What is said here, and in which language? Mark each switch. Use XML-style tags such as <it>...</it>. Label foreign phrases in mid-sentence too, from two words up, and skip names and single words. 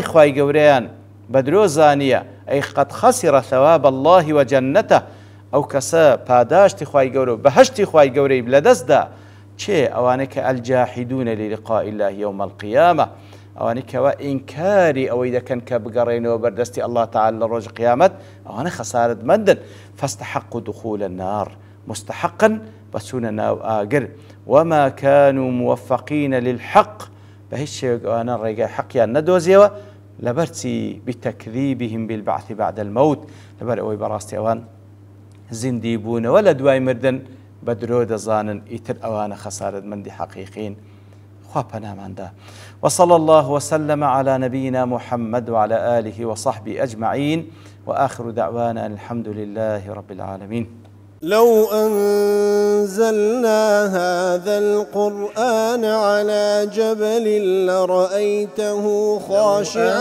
<ckb>خوای گەورەیان بە درۆ زانیە ئەی</ckb> <ar>قەد خەسیڕە ثەواب الله وجەنەتە</ar> <ckb>ئەو کەسە پاداشتی خوای گەورە و بەهەشتی خوای گەورەی لەدەستدا چێ ئەوانەی کە</ckb> <ar>ئەلجاحیدونە للقاء الله یوم القیامە</ar> <ckb>ئەوانەی کەوا ئینکاری ئەوەی دەکەن کە بگەڕێنەوە بەردەستی الله تعالی لە ڕۆژ قیامەت ئەوانە خەسارەتمەندن</ckb> <ar>فاستحقوا دخول النار مستحقا</ar> <ckb>بەچوونە ناو ئاگر</ckb> <ar>وما كانوا موفقين للحق</ar> <ckb>بهیچ شێوەیەک ئەوانە ڕێگای حەقیان نەدۆزیەوە لەبەرچی</ckb> <ar>بتەکذیبهم بالبعث بعد الموت</ar> <ckb>لەبەر ئەوەی بەڕاستی ئەوان زیندی بوونەوە لە دوای مردن بە درۆ دەزانن ئیتر ئەوانە خەسارەتمەندی حەقیقین. خوا پەناماندا.</ckb> <ar>وصلى الله وسلم على نبينا محمد وعلى آله وصحبه أجمعين وآخر دعوانا الحمد لله رب العالمين. لو أنزلنا هذا القرآن على جبل لرأيته خاشعا</ar>